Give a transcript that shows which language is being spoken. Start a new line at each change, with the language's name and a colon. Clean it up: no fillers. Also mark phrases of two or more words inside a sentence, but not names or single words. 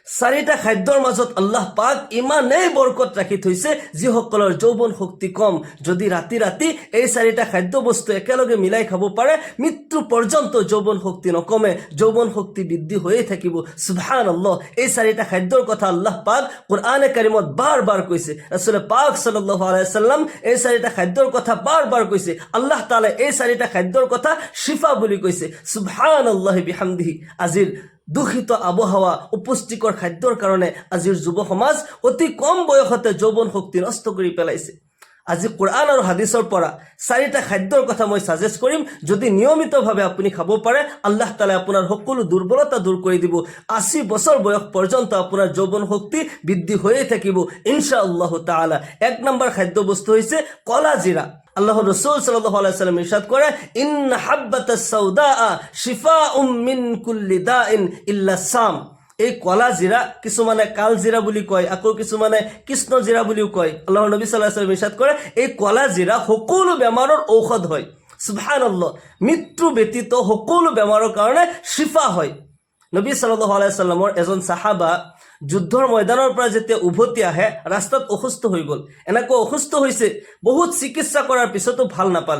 Assamese: চাৰিটা খাদ্যৰ মাজত আল্লাহ পাক ইমানেই বৰকত ৰাখি থৈছে, যিসকলৰ যৌৱন শক্তি কম, যদি ৰাতি ৰাতি এই চাৰিটা খাদ্য বস্তু একেলগে মিলাই খাব পাৰে, মৃত্যু পৰ্যন্ত যৌৱন শক্তি নকমে, যৌৱন শক্তি বৃদ্ধি হৈয়ে থাকিব। সুবহানাল্লাহ। এই চাৰিটা খাদ্যৰ কথা আল্লাহ পাক কোৰআনে কাৰিমত বাৰ বাৰ কৈছে। ৰাসূল পাক
Arabic: صلى الله عليه وسلم
Assamese: এই চাৰিটা খাদ্যৰ কথা বাৰ বাৰ কৈছে। আল্লাহ তাআলা এই চাৰিটা খাদ্যৰ কথা শিফা বুলি কৈছে।
Arabic: سبحان الله وبحمده.
Assamese: আজিৰ দূষিত আবহাওয়া, অপুষ্টিকৰ খাদ্যৰ কাৰণে আজিৰ যুৱ সমাজ অতি কম বয়সতে যৌৱন শক্তি নষ্ট কৰি পেলাইছে। আজি কোৰআন আৰু হাদিছৰ পৰা চাৰিটা খাদ্যৰ কথা মই সাজেষ্ট কৰিম। যদি নিয়মিতভাৱে আপুনি খাব পাৰে, আল্লাহ তাআলা আপোনাৰ সকলো দুৰ্বলতা দূৰ কৰি দিব। 80 বছৰ বয়স পৰ্যন্ত আপোনাৰ যৌৱন শক্তি বৃদ্ধি হৈয়ে থাকিব
Arabic: إن شاء الله تعالى.
Assamese: 1 নম্বৰ খাদ্য বস্তু হৈছে কলা জিৰা। আল্লাহৰ ৰাসূল
Arabic: صلى الله عليه وسلم
Assamese: ইরশাদ করে,
Arabic: إن الحبة السوداء شفاء من كل داء إلا السام.
Assamese: এই কলা জিৰা, কিছুমানে কাল জিৰা বুলি কয়, আকৌ কিছুমানে কৃষ্ণ জিৰা বুলিও কয়। আল্লাহৰ নবী
Arabic: صلى الله عليه وسلم
Assamese: ইরশাদ কৰে, এই কলা জিৰা সকলো বেমাৰৰ ঔষধ হয়। সুবহানাল্লাহ। মৃত্যু ব্যতীত সকলো বেমাৰৰ কাৰণে শিফা হয়। নবী
Arabic: صلى الله عليه وسلم
Assamese: এজন সাহাবা যুদ্ধৰ ময়দানৰ পৰা যেতিয়া উভতি আহে, ৰাস্তাত অসুস্থ হৈ গ'ল। এনেকৈ অসুস্থ হৈছে, বহুত চিকিৎসা কৰাৰ পিছতো ভাল নাপালে।